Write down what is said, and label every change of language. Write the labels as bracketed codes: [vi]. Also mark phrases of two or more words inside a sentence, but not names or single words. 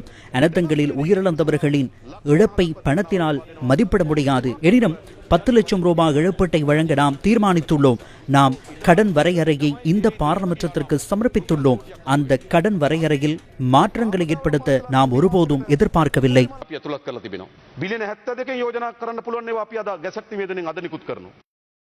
[ta] அனர்த்தங்களில் உயிரிழந்தவர்களின் இழப்பை பணத்தினால் மதிப்பிட முடியாது. எனினும் 10 லட்சம் ரூபாய் இழப்பீட்டை வழங்க நாம் தீர்மானித்துள்ளோம். நாம் கடன் வரையறையை இந்த பாராளுமன்றத்திற்கு சமர்ப்பித்துள்ளோம். அந்த கடன் வரையறையில் மாற்றங்களை ஏற்படுத்த நாம் ஒருபோதும் எதிர்பார்க்கவில்லை. [si] බිලියන 72 යෝජනා करන්න පුළුවන් ඒවා අපි අද ගැසට් නිවේදනයෙන් අද නිකුත් කරනවා.